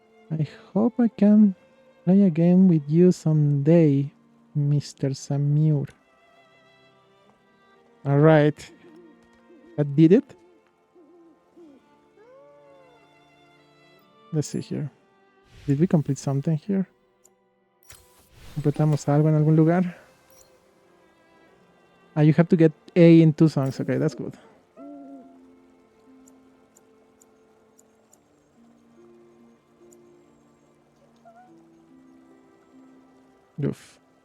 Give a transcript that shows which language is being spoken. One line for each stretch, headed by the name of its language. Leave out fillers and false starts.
English: I hope I can play again with you someday, Mr. Samur. Alright. That did it? Let's see here. Did we complete something here?
Spanish: ¿Completamos algo en algún lugar?
English: You have to get A in 2 songs. Okay, that's good. Oof.